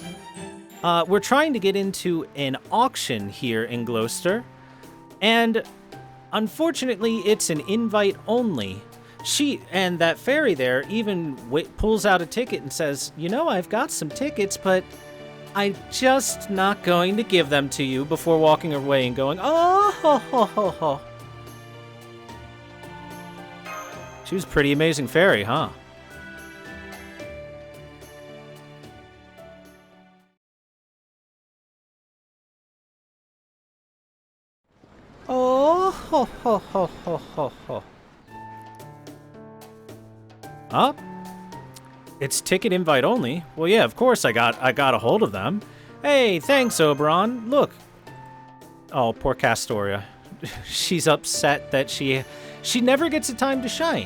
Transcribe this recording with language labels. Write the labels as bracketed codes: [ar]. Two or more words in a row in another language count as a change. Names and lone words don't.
[en] We're trying to get into an auction here in Gloucester, and unfortunately, it's an invite only. She and that fairy there even pulls out a ticket and says, "You know, I've got some tickets, but I'm just not going to give them to you," before walking away and going, "Oh, ho, ho, ho, ho." She was a pretty amazing fairy, huh? Oh, ho, ho, ho, ho, ho, ho. Up? It's ticket invite only. Well, yeah, of course I got a hold of them. Hey, thanks, Oberon. Look. Oh, poor Castoria. She's upset that she never gets a time to shine.